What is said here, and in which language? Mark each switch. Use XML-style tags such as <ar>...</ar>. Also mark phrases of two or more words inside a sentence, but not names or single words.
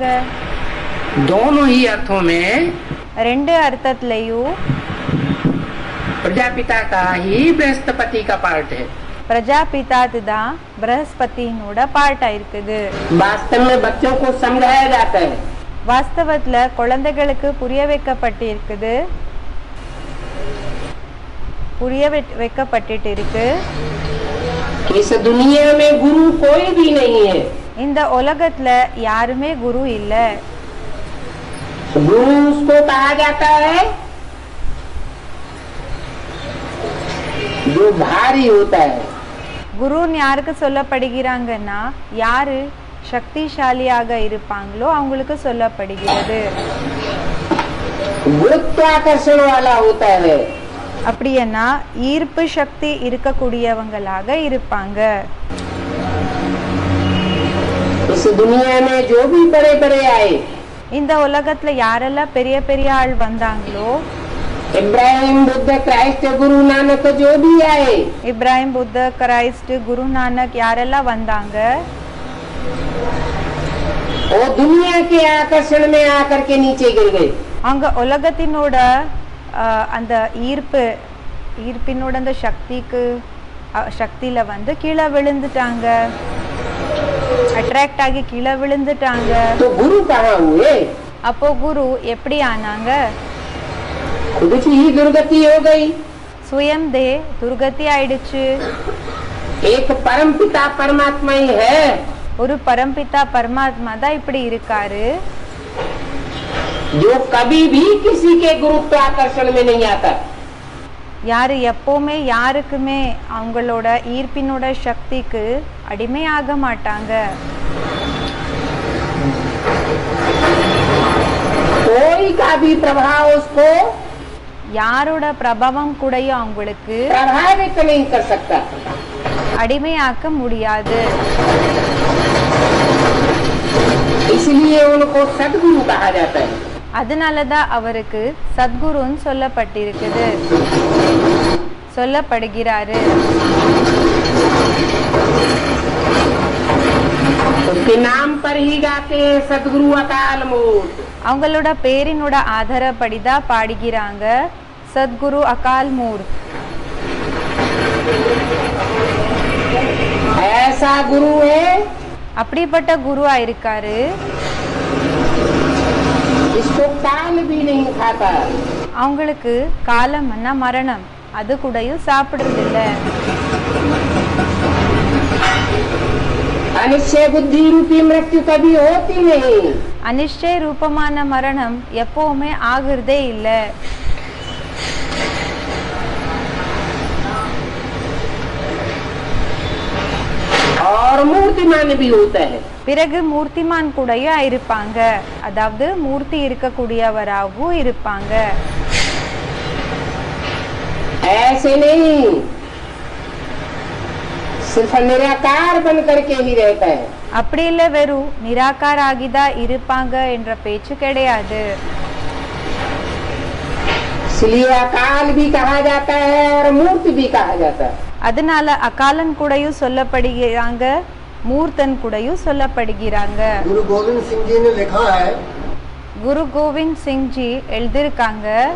<hi>दोनों ही अर्थों में</hi> <ta>ரெண்டு அர்த்தத்திலையும்</ta> <hi>प्रजापिता का ही बृहस्पति का पार्ट है.</hi> <ta>பிரஜாபிதாது தான் பிரகஸ்பதினோட பார்ட்டா இருக்குது.</ta> <hi>वास्तव में बच्चों को समझाया जाता है.</hi> <ta>வாஸ்தவத்துல குழந்தைகளுக்கு புரிய வைக்கப்பட்டிருக்குது, வைக்கப்பட்டு இருக்கு.</ta> <hi>इस दुनिया में गुरु कोई भी नहीं है.</hi> <ta>இந்த உலகத்துல யாருமே குரு இல்ல.</ta> <hi>गुरु उसको कहा जाता है जो भारी होता है.</hi> <ta>குருன்னு யாருக்கு சொல்லப்படுகிறாங்கன்னா யாரு சக்திசாலியாக இருப்பாங்களோ அவங்களுக்கு சொல்லப்படுகிறது.</ta> <hi>गुरुत्वाकर्षण वाला होता है.</hi> <ta>அப்படின்னா ஈர்ப்பு சக்தி இருக்கக்கூடியவங்களாக இருப்பாங்க.</ta> <hi>इस दुनिया में जो भी बड़े बड़े आए,</hi> <ta>இந்த உலகத்துல யாரெல்லாம் பெரிய பெரிய ஆள் வந்தாங்களோ,</ta> <hi>इब्राहिम बुद्ध क्राइस्ट गुरु नानक जो भी आए,</hi> <ta>இப்ராஹிம் புத்த கிரைஸ்ட் குரு நானக் யாரெல்லாம் வந்தாங்க,</ta> <hi>वो दुनिया के आकर्षण में आकर के नीचे गिर गए.</hi> <ta>அங்க உலகத்தினோட அந்த ஈர்ப்பினோட அந்த சக்தியில வந்து கீழே விழுந்துட்டாங்க, அட்ராக்ட் ஆகி கீழே விழுந்துட்டாங்க.</ta> <hi>तो गुरु कहाँ हुए?</hi> <ta>அப்போ குரு எப்படி ஆனாங்க?</ta> <hi>खुद की ही दुर्गति हो गई.</hi> <ta>சுயம் துர்கதி ஆயிடுச்சு.</ta> <hi>एक परम पिता परमात्मा ही है.</hi> <ta>ஒரு பரம்பிதா பரமாத்மா தான் இப்படி இருக்காரு,</ta> <hi>जो कभी भी किसी के गुरुत्वाकर्षण में नहीं आता.</hi> <ta>யாரு எப்பவுமே யாருக்குமே அவங்களோட ஈர்ப்பினோட சக்திக்கு அடிமையாக மாட்டாங்க.</ta> <hi>कोई का भी प्रभाव उसको</hi> <ta>யாரோட பிரபாவம் கூடயும் அவங்களுக்கு</ta> <hi>प्रभावित नहीं कर सकता.</hi> <ta>அடிமையாக்க முடியாது.</ta> <hi>इसलिए उनको सदगुरु कहा जाता है.</hi> <ta>அதனாலதான் அவருக்கு சத்குருன்னு சொல்லப்பட்டிருக்குது, சொல்லப்படுகிறாரு.</ta> <hi>उसके नाम पर ही गाते हैं सदगुरु अकाल मूर्त.</hi> <ta>அவங்களோட பேரினோட ஆதாரப்படிதான் பாடுகிறாங்க சத்குரு அகால் மூர்த்.</ta> <hi>ऐसा गुरु है</hi> <ta>அப்படிப்பட்ட குருவா இருக்காரு,</ta> <hi>इसको काल भी नहीं खाता.</hi> <ta>அவங்களுக்கு காலம்னா மரணம், அது கூடயும் சாப்பிடுறது இல்ல.</ta> <hi>अनिश्चय बुद्धि रूपी मृत्यु कभी होती नहीं.</hi> <ta>அனிஷ்டய ரூபமான மரணம் எப்பவுமே ஆகுறதே இல்ல.</ta> <hi>और मूर्तिमान भी होता है.</hi> <ta>பிறகு மூர்த்திமான் கூடயும் இருப்பாங்க, அதாவது மூர்த்தி இருக்கக்கூடியவராகவும் இருப்பாங்க.</ta> <hi>ऐसे नहीं सिर्फ निराकार बन करके ही रहता है.</hi> <ta>அப்படி இல்ல வெறும் நிராகார ஆகிதான் இருப்பாங்க என்ற பேச்சு கிடையாது.</ta> <hi>इसलिए अकाल भी कहा जाता है और मूर्ति भी कहा जाता है.</hi> <ta>அதனால அகாலன் கூடயும் சொல்லப்படுகிறாங்க, மூர்த்தன் கூடயும் சொல்லப்படுகிறாங்க.</ta> <hi>गुरु गोविंद सिंह जी ने लिखा है,</hi> <ta>குரு கோவிந்த் சிங் ஜி எழுதிருக்காங்க,</ta>